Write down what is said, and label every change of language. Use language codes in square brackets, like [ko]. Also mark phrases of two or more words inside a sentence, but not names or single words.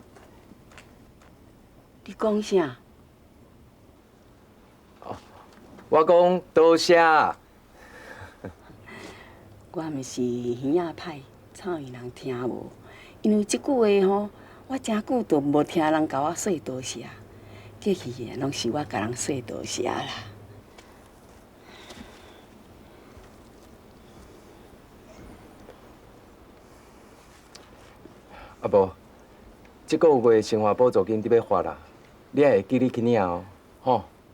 [nan] 你讲啥？我讲多谢。我毋是耳仔歹，草原人听无。因为即句话吼，我真久都无听人甲我说多谢。过去的拢是我甲人说多谢啦。阿婆，这个月生活补助金伫要发啦，你也会记你去领哦，吼。